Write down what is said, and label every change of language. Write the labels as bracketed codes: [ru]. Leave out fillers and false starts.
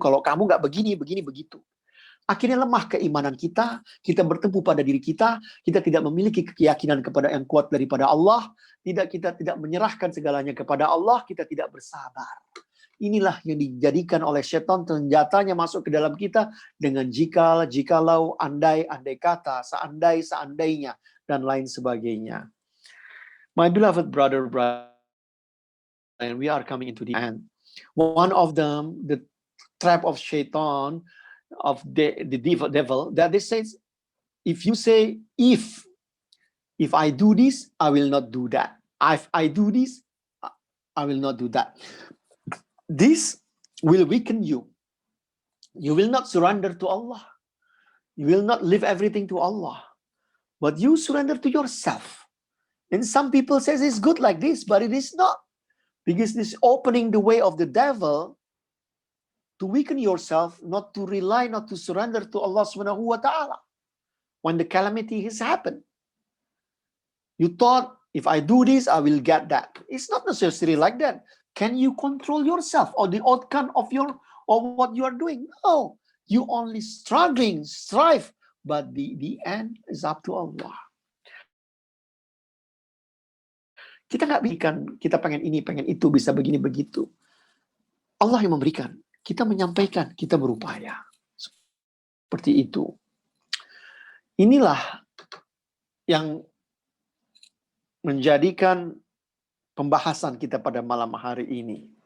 [id] Kalau kamu nggak begini, begitu. Akhirnya lemah keimanan kita bertumpu pada diri kita tidak memiliki keyakinan kepada yang kuat daripada Allah, kita tidak menyerahkan segalanya kepada Allah, kita tidak bersabar. Inilah yang dijadikan oleh setan, senjatanya masuk ke dalam kita dengan jikalau, andai kata, seandainya, dan lain sebagainya. [en] My beloved brother, and we are coming into the end. One of them, the trap of shaitan, of the devil, that they says, if you say if I do this, I will not do that. If I do this, I will not do that. This will weaken you. You will not surrender to Allah. You will not leave everything to Allah, but you surrender to yourself. And some people says it's good like this, but it is not, because this opening the way of the devil to weaken yourself, not to rely, not to surrender to Allah Subhanahu wa ta'ala. When the calamity has happened, you thought, if I do this, I will get that. It's not necessarily like that. Can you control yourself or the outcome of what you are doing? No. You only strive, but the end is up to Allah. [id] Kita nggak berikan, kita pengen ini, pengen itu, bisa begini, begitu. Allah yang memberikan. Kita menyampaikan, kita berupaya. Seperti itu. Inilah yang menjadikan pembahasan kita pada malam hari ini.